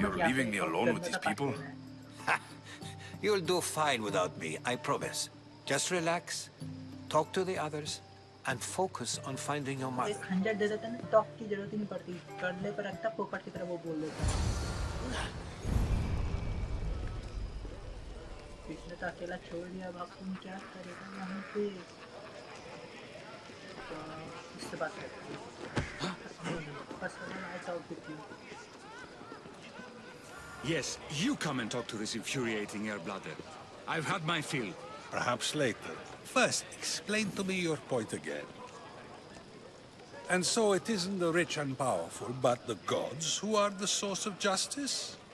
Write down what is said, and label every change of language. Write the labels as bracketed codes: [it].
[en] You're leaving me alone with these people? You'll do fine without me, I promise. Just relax, talk to the others, and focus on finding your [hi] एक [en] mother. [hi] खंजर दे देता ना, talk की जरूरत ही नहीं पड़ती. करने पर रखता पोपट की तरह वो बोल देता. पिछले तो अकेला छोड़ दिया. अब तुम क्या करेगा वहाँ पे? तो इससे बात करते हैं. [en] बस I talk with you. Yes, you come and talk to this infuriating air-bladder. I've had my fill. Perhaps later. First, explain to me your point again. And so it isn't the rich and powerful, but the gods who are the source of justice?